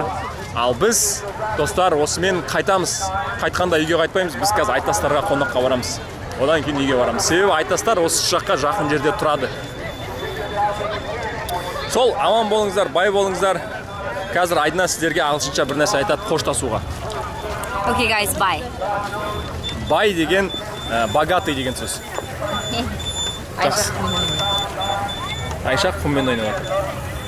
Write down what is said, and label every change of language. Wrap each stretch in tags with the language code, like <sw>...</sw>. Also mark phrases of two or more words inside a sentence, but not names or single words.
<kk>Ал біз, достар, осымен қайтамыз. Қайтқанда үйге қайтпаймыз, біз қазір Айтастарға қонаққа барамыз. Одан кейін үйге барамыз. Себебі Айтастар осы жаққа жақын жерде тұрады. Сол, аман болыңыздар, бай болыңыздар. Қазір Айдына сіздерге ағылшынша бір нәрсе айтады қоштасуға.</kk> <en>Okay guys, bye.</en> <kk>Бай деген, богатый деген сөз. Айша. Айша құммен ойнап жатыр.</kk>